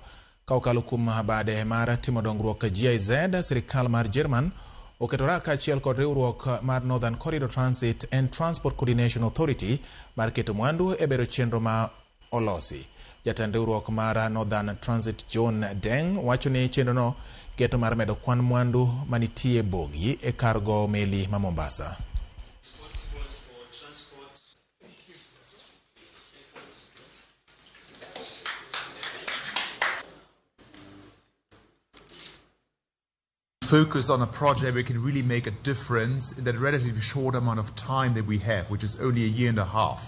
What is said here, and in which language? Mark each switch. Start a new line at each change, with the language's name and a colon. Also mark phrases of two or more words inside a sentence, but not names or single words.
Luo (Kenya and Tanzania): Kaokalo kuom bade mar timo dongruok GIZ, sirkal mar German oketora kaachiel kod riwruok mar Northern Corridor Transit and Transport Coordination Authority mar keto mwandu e bero chenro ma olosi. Jatend riwruok mar Northern Transit John Deng wacho ni chenrono geto mar medo kwan mwandu manitie bogi e kargo meli ma Mombasa.
English: Focus on a project where we can really make a difference in that relatively short amount of time that we have, which is only a year and a half.